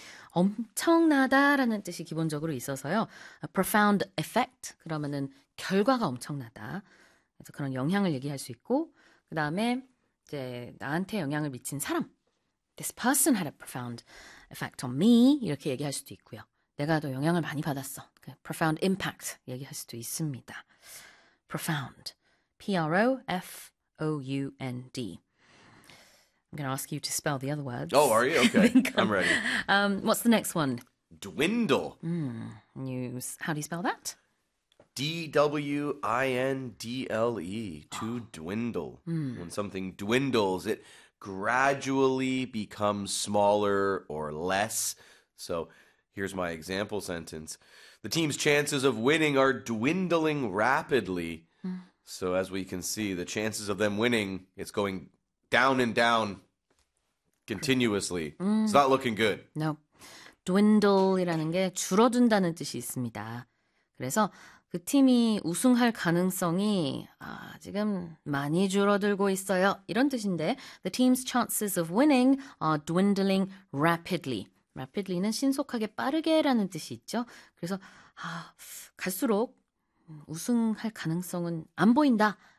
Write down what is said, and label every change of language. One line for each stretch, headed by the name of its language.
Korean: 엄청나다라는 뜻이 기본적으로 있어서요.
English: A profound effect
Korean: 그러면은 결과가 엄청나다. 그래서 그런 영향을 얘기할 수 있고, 그다음에 이제 나한테 영향을 미친 사람.
English: This person had a profound effect on me.
Korean: 이렇게 얘기할 수도 있고요. 내가 더 영향을 많이 받았어. Profound impact 얘기할 수도 있습니다. Profound.
English: P-R-O-F-O-U-N-D. I'm going to ask you to spell the other Oh, are words. you? Okay, I'm ready. What's the next one? Dwindle. How do you spell that? Dwindle. To dwindle. When something dwindles, it gradually becomes smaller or less. So here's my example sentence. The team's chances of winning are dwindling rapidly. So as we can see, the chances of them winning, it's going down and down. Continuously. It's not looking good. No.
Korean: Dwindle이라는 게 줄어든다는 뜻이 있습니다. 그래서 그 팀이 우승할 가능성이 지금 많이 줄어들고 있어요. 이런 뜻인데,
English: the team's chances of winning are dwindling rapidly.
Korean: Rapidly는 신속하게 빠르게라는 뜻이 있죠. 그래서 갈수록 우승할 가능성은 안 보인다.